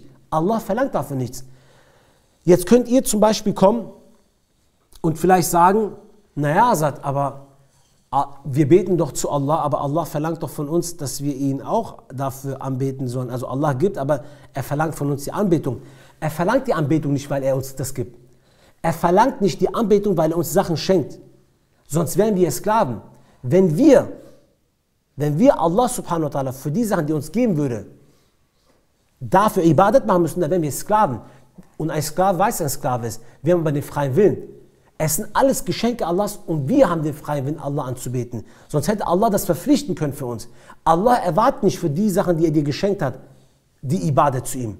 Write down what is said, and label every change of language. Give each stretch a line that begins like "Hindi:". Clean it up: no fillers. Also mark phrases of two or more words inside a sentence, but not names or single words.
German: Allah verlangt dafür nichts. Jetzt könnt ihr zum Beispiel kommen und vielleicht sagen, naja, Asad, aber wir beten doch zu Allah, aber Allah verlangt doch von uns, dass wir ihn auch dafür anbeten sollen. Also Allah gibt, aber er verlangt von uns die Anbetung. Er verlangt die Anbetung nicht, weil er uns das gibt. Er verlangt nicht die Anbetung, weil er uns Sachen schenkt. Sonst wären wir Sklaven. Wenn wir Allah
Arabic: سبحانه وتعالى
German: für die Sachen, die er uns geben würde, dafür Ibadat machen müssen, dann wären wir Sklaven. Und ein Sklave weiß, ein Sklave ist. Wir haben aber den freien Willen. Es sind alles Geschenke Allahs und wir haben den freien Willen, Allah anzubeten. Sonst hätte Allah das verpflichten können für uns. Allah erwartet nicht für die Sachen, die er dir geschenkt hat, die Ibadat zu ihm.